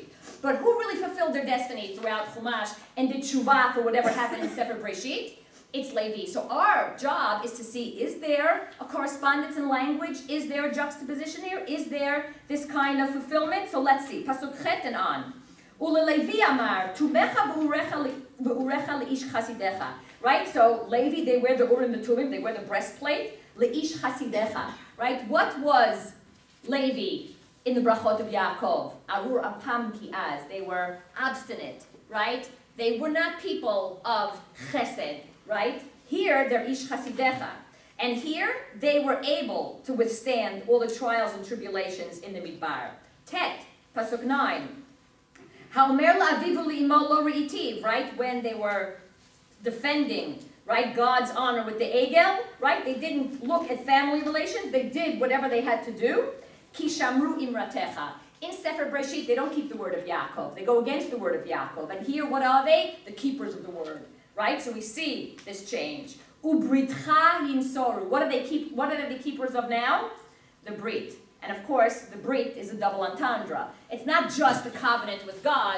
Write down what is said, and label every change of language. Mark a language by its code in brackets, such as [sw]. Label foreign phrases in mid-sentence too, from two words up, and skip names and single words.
[en] But who really fulfilled their destiny throughout Chumash and did tshuva for whatever happened in Sefer Breshit? It's Levi. So our job is to see, is there a correspondence in language? Is there a juxtaposition here? Is there this kind of fulfillment? So let's see. Pasuk Chet and on. [he] וללוי אמר, תומיך ואוריך לאיש חסידך. [en] Right? So Levi, they wear the Urim and the Tumim, they wear the breastplate. [he] לאיש חסידך. Right? [en] What was Levi in the brachot of Yaakov? [he] ארור אפם כי עז. [en] They were obstinate. Right? They were not people of chesed. Right? Here, they're [he] איש חסידך. [en] And here, they were able to withstand all the trials and tribulations in the Midbar. Tet, Pasuk 9. [he] האמר לאביו ולאמו לא ראיתיו. [en] Right? When they were defending, right, God's honor with the Egel, right? They didn't look at family relations. They did whatever they had to do. [he] כי שמרו אמרתך. [en] In Sefer Breshit, they don't keep the word of Yaakov. They go against the word of Yaakov. And here, what are they? The keepers of the word, right? So we see this change. [he] ובריתך ינצרו. [en] What are they the keepers of now? The Brit. And of course, the Brit is a [fr] double entendre. [en] It's not just the covenant with God.